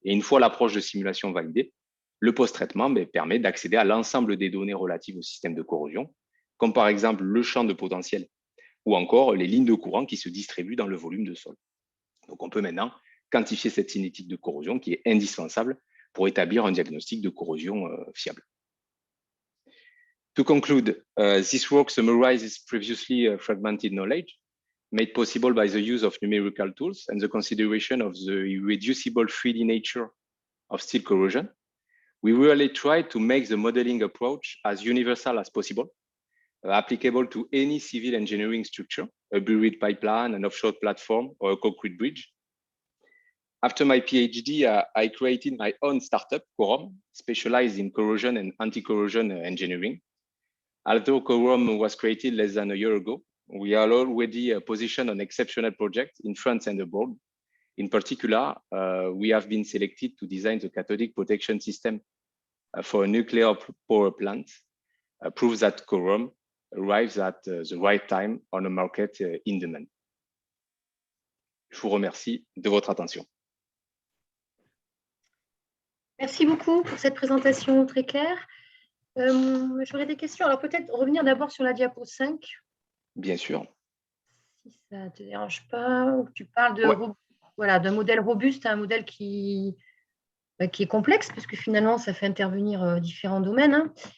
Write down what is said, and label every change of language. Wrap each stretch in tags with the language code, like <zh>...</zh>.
<fr>Et une fois l'approche de simulation validée, le post-traitement permet d'accéder à l'ensemble des données relatives au système de corrosion, comme par exemple le champ de potentiel ou encore les lignes de courant qui se distribuent dans le volume de sol. Donc, on peut maintenant quantifier cette cinétique de corrosion qui est indispensable pour établir un diagnostic de corrosion fiable.</fr> <en>To conclude, this work summarizes previously fragmented knowledge made possible by the use of numerical tools and the consideration of the irreducible 3D nature of steel corrosion. We really tried to make the modeling approach as universal as possible, applicable to any civil engineering structure, a buried pipeline, an offshore platform, or a concrete bridge. After my PhD, I created my own startup, Quorum, specialized in corrosion and anti-corrosion engineering. Although Quorum was created less than a year ago, we are already positioned on exceptional projects in France and abroad. In particular, we have been selected to design the cathodic protection system for a nuclear power plant, proves that Quorum arrives at the right time on a market in demand.</en> <fr>Je vous remercie de votre attention. Merci beaucoup pour cette présentation très claire. J'aurais des questions. Alors, peut-être revenir d'abord sur la diapo 5. Bien sûr. Si ça ne te dérange pas, tu parles de, d'un modèle robuste à un modèle qui est complexe, parce que finalement, ça fait intervenir différents domaines. Hein.</fr>